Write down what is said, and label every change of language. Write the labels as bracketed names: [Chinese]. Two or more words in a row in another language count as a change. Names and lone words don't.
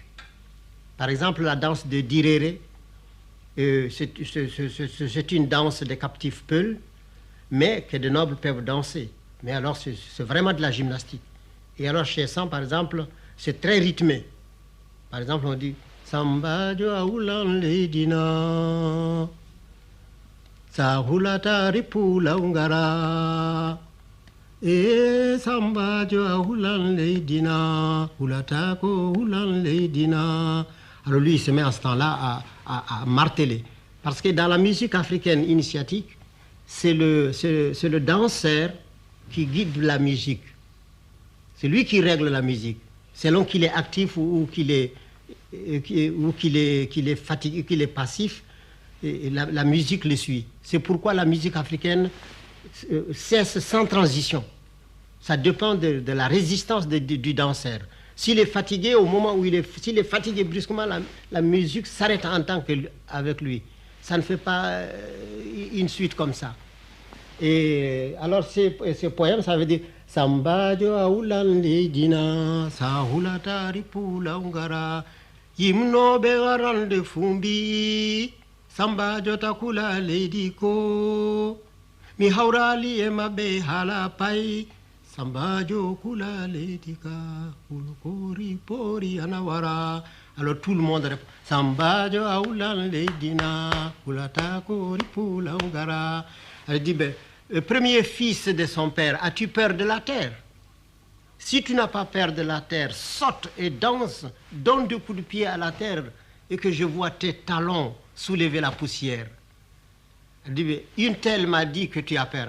[French] Par exemple, la danse de Diréré, c'est une danse des captifs peuls, mais que de nobles peuvent danser. Mais alors, c'est vraiment de la gymnastique. Et alors, chez Sam, par exemple, c'est très rythmé. Par exemple, on dit [Fula] Samba jo aulan ledina, sa hulata ripula ungara, e samba jo aulan ledina, hulata ko ulan ledina. [French] Alors lui, il se met à ce temps-là à marteler. Parce que dans la musique africaine initiatique, c'est le danseur qui guide la musique. C'est lui qui règle la musique, selon qu'il est actif ou qu'il est fatigué, qu'il est passif, et la musique le suit. C'est pourquoi la musique africaine cesse sans transition. Ça dépend de la résistance du danseur. S'il est fatigué, au moment où s'il est fatigué brusquement, la musique s'arrête en tant qu'avec lui. Ça ne fait pas une suite comme ça. Et alors ces poèmes, ça veut dire [Fula] Samba jo aulan ledina, sa hulata ripula ungara, yimno be garande fumbi, Samba jo takula lediko, mi haurali e mabe halapai, Samba jo kula ledika, ulukori pori anawara. [French] Alors tout le monde répond [Fula] Samba jo aulan ledina, hulata kori pula ungara. [French] Elle dit le premier fils de son père, as-tu peur de la terre? Si tu n'as pas peur de la terre, saute et danse, donne 2 coups de pied à la terre et que je vois tes talons soulever la poussière. Elle dit, une telle m'a dit que tu as peur.